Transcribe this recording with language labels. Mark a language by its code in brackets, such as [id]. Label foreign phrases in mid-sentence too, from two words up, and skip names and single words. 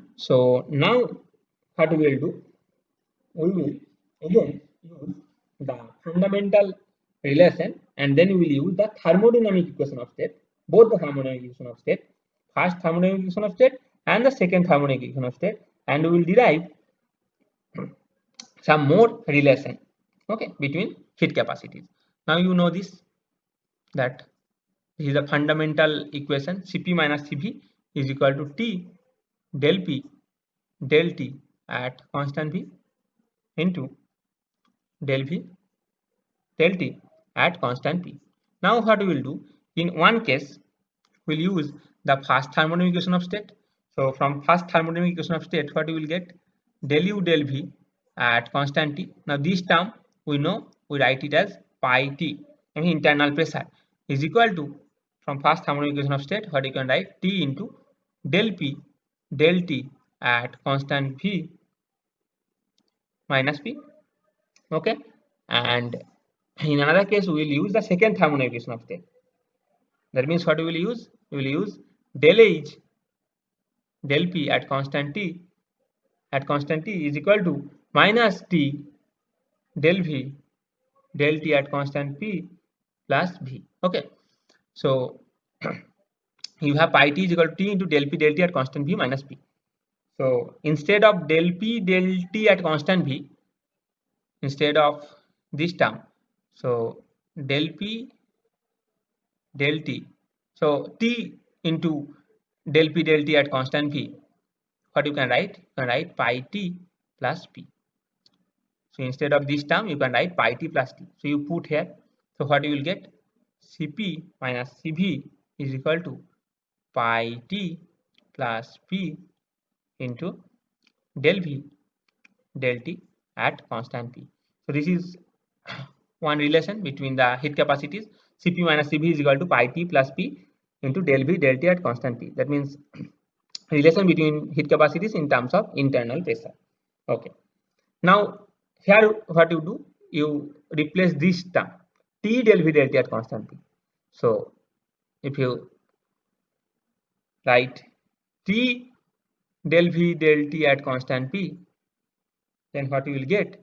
[en] So now what we will do, we will again use the fundamental relation, and then we will use the thermodynamic equation of state, both the thermodynamic equation of state, first thermodynamic equation of state and the second thermodynamic equation of state, and we will derive some more relation, okay, between heat capacities. Now you know this, that this is a fundamental equation. Cp minus Cv is equal to T del P del T at constant V into del V del T at constant P. Now what we will do, in one case we'll use the first thermodynamic equation of state. So from first thermodynamic equation of state, what we will get, del U del V at constant T. Now this term we know, we write it as pi T, I mean internal pressure, is equal to, from first thermodynamic equation of state, what you can write, T into del P del T at constant V minus P. Okay, and in another case we will use the second thermodynamic equation of state. That means what we will use, we will use del H del P at constant T is equal to minus T del V del T at constant P plus V. Okay, so you have pi T is equal to T into del P del T at constant V minus P. So instead of del P del T at constant V, instead of this term, so del P del T, so T into del P del T at constant V, what you can write? You can write pi T plus P. So instead of this term, you can write pi T plus T. So you put here. So what you will get? Cp minus Cv is equal to pi T plus P into del V del T at constant P. So this is one relation between the heat capacities. Cp minus Cv is equal to pi T plus P into del V del T at constant P. That means relation between heat capacities in terms of internal pressure. Okay. Now here what you do, you replace this term T del V del T at constant P. So if you write T del V del T at constant P, then what you will get?